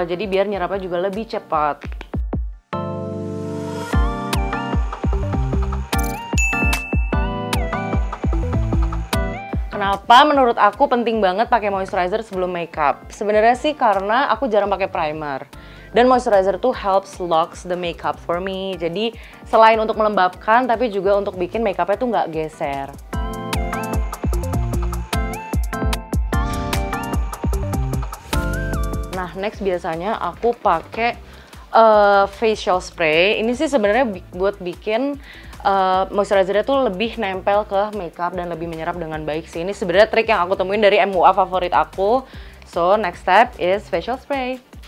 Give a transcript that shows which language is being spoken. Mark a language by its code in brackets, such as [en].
[id] Jadi biar nyerapnya juga lebih cepat. Kenapa menurut aku penting banget pakai moisturizer sebelum makeup? Sebenarnya sih karena aku jarang pakai primer. Dan moisturizer tuh [en] helps locks the makeup for me. [id] Jadi selain untuk melembabkan tapi juga untuk bikin makeupnya tuh nggak geser. Nah, next biasanya aku pakai facial spray. Ini sih sebenarnya buat bikin moisturizernya tuh lebih nempel ke makeup dan lebih menyerap dengan baik sih. Ini sebenarnya trik yang aku temuin dari MUA favorit aku. [en] So, next step is facial spray.